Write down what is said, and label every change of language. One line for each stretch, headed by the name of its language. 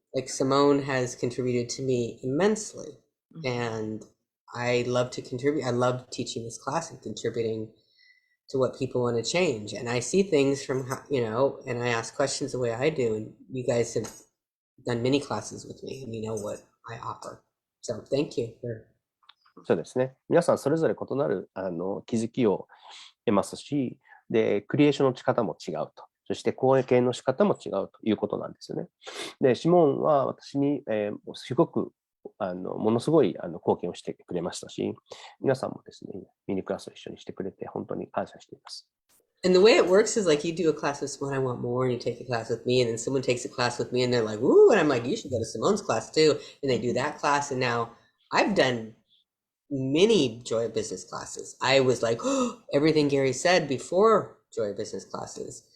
English: Like Simone has contributed to me immensely, and I love to contribute. I love teaching this class and contributing to what people want to change. And I see things from, and I ask questions the way I do. And you guys have done many classes with me and you know what I offer. So thank you.
Japanese: そうですね。皆さんそれぞれ異なる気づきを得ますし、で、クリエーションの仕方も違うと。そして貢献の仕方も違うということなんですよね。で、シモンは私に、すごくものすごい貢献をしてくれましたし、皆さんもですね、ミニクラスを一緒にしてくれて本当に感謝しています。
English: And the way it works is like you do a class with Simone, I want more, and you take a class with me, and then someone takes a class with me, and they're like, ooh, and I'm like, you should go to Simone's class too. And they do that class, and now I've done many Joy of Business classes. I was like, oh, everything Gary said before Joy of Business classes.